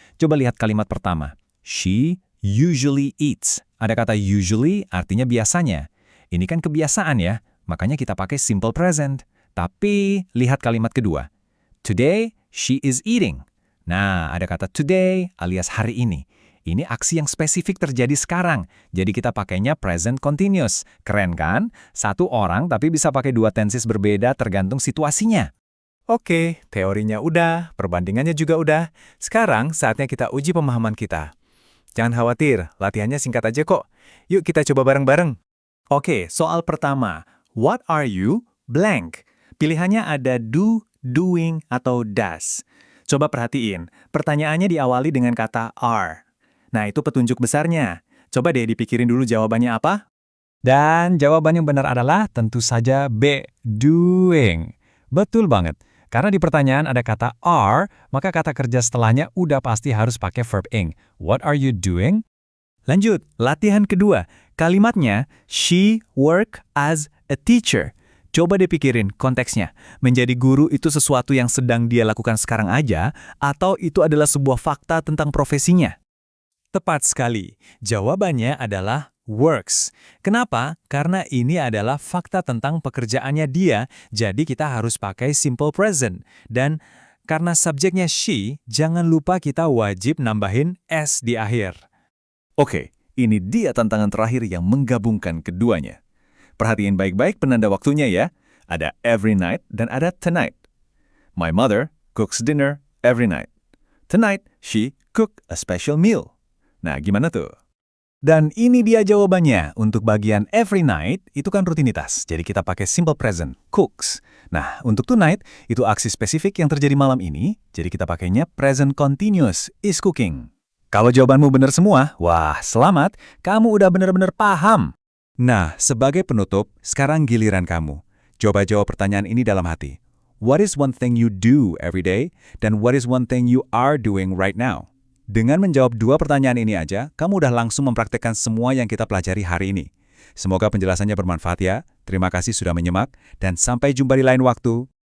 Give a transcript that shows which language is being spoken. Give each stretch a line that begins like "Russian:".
Indonesian: Coba lihat kalimat pertama.
English: She usually eats.
Indonesian: Ada kata usually artinya biasanya. Ini kan kebiasaan ya. makanya kita pakai simple present. Tapi lihat kalimat kedua.
English: Today, she is eating.
Indonesian: Nah, ada kata today alias hari ini. Ini aksi yang spesifik terjadi sekarang. Jadi kita pakainya present continuous. Keren kan? Satu orang tapi bisa pakai dua tenses berbeda tergantung situasinya. Oke, teorinya udah, perbandingannya juga udah. Sekarang saatnya kita uji pemahaman kita. Jangan khawatir, latihannya singkat aja kok. Yuk kita coba bareng-bareng. Oke, soal pertama.
English: What are you? Blank.
Indonesian: Pilihannya ada do, doing, atau does. Coba perhatiin, pertanyaannya diawali dengan kata are. Nah, itu petunjuk besarnya. Coba deh dipikirin dulu jawabannya apa? Dan jawaban yang benar adalah tentu saja B, doing. Betul banget. Karena di pertanyaan ada kata are, maka kata kerja setelahnya udah pasti harus pakai verb ing.
English: What are you doing?
Indonesian: Lanjut, latihan kedua. Kalimatnya,
English: she work as a teacher.
Indonesian: Coba dipikirin konteksnya. Menjadi guru itu sesuatu yang sedang dia lakukan sekarang aja, atau itu adalah sebuah fakta tentang profesinya? Tepat sekali. Jawabannya adalah works. Kenapa? Karena ini adalah fakta tentang pekerjaannya dia, jadi kita harus pakai simple present. Dan karena subjeknya she, jangan lupa kita wajib nambahin s di akhir. Oke, ini dia tantangan terakhir yang menggabungkan keduanya. Perhatiin baik-baik penanda waktunya ya. Ada every night dan ada tonight.
English: My mother cooks dinner every night. Tonight, she cook a special meal.
Indonesian: Nah, gimana tuh? Dan ini dia jawabannya. Untuk bagian every night, itu kan rutinitas. Jadi kita pakai simple present, cooks. Nah, untuk tonight, itu aksi spesifik yang terjadi malam ini. Jadi kita pakainya present continuous, is cooking. Kalau jawabanmu benar semua, wah, selamat. Kamu udah benar-benar paham. Nah, sebagai penutup, sekarang giliran kamu. Coba jawab pertanyaan ini dalam hati.
English: What is one thing you do every day?
Indonesian: Dan
English: what is one thing you are doing right now?
Indonesian: Dengan menjawab dua pertanyaan ini aja, kamu udah langsung mempraktekkan semua yang kita pelajari hari ini. Semoga penjelasannya bermanfaat ya. Terima kasih sudah menyimak, dan sampai jumpa di lain waktu.